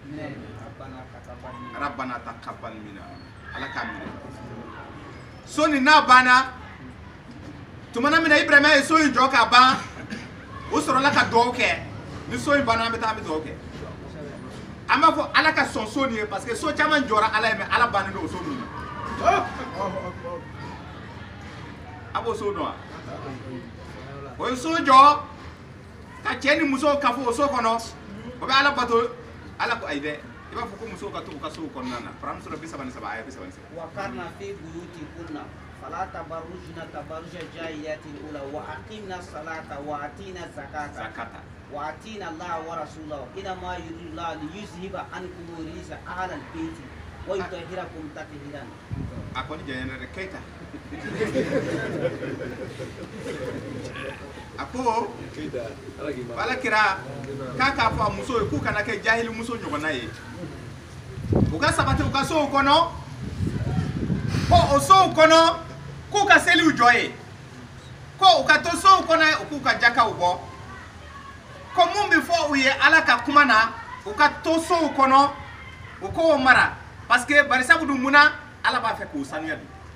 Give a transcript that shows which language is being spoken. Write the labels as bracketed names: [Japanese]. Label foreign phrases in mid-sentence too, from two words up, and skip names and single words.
[Arabic] ربنا تقبل منا [Bambara] ala ka minɛ soni n'a banna tumana mina Ibrahima ye so in jɔ ka ban o sɔrɔla ka dugawu kɛ ni so in banna an bɛ taa an bɛ dugawu kɛ an b'a fɔ ala ka sɔn so nin ye [French] parce que [Bambara] so caman jɔra ala ye mais ala bannen don o so ninnu na a b'o so dɔn wa o ye so jɔ ka cɛ ni muso kafo o so kɔnɔ o bɛ ala bato ala ko ayi dɛ i b'a fɔ ko musow ka to u ka sow kɔnɔna na Quran sura 37 aya 37 [Arabic] وقرن في بيوتكن فلا تبرجن تبرج الجاهلية الأولى وأقمن الصلاة وآتين الزكاة وآتين الله ورسوله إنما يريد الله ليذهب عنكم الرجس أهل البيت ويطهركم تطهيرا [Bambara] a kɔni jɛɲɛna dɛ Keita a ko ala kira k'a fɔ a muso ye k'u kana kɛ jahili muso ɲɔgɔnna ye u ka sabati u ka sow kɔnɔ ko o sow kɔnɔ k'u ka seliw jɔ ye ko u ka to sow kɔnɔ u k'u ka jakaw bɔ ko mun bɛ fɔ u ye ala ka kuma na u ka to sow kɔnɔ u k'o mara [French] parce que [Bambara] barisabu dun munna ala b'a fɛ k'o sanuya dun